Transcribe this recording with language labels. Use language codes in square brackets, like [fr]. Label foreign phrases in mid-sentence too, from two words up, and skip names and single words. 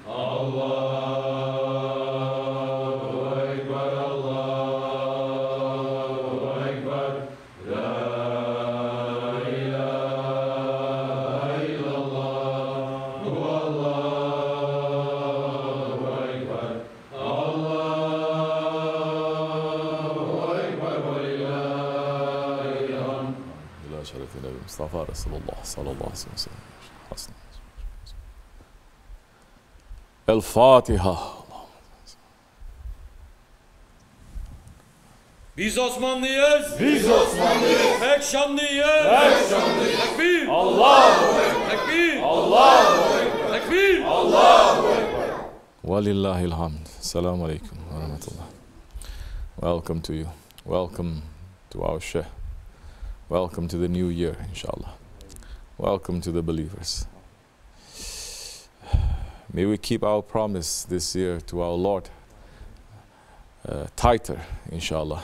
[ar] الله أكبر الله أكبر لا إله إلا الله والله أكبر. الله أكبر ولله الحمد. إلى شرف النبي المصطفى رسول الله صلى الله عليه وسلم. حسن. الفاتحة. [tr] Biz Osmanlıyız. Biz Osmanlıyız. Pek şanlıyız. Pek şanlıyız. Tekbir. [ar] الله أكبر. [tr] Tekbir. [ar] الله أكبر. [tr] Tekbir. [ar] الله أكبر. ولله الحمد. السلام عليكم ورحمة الله. [en] Welcome to you. Welcome to our Sheikh. Welcome to the new year, inshallah. Welcome to the believers. May we keep our promise this year to our Lord tighter, inshallah.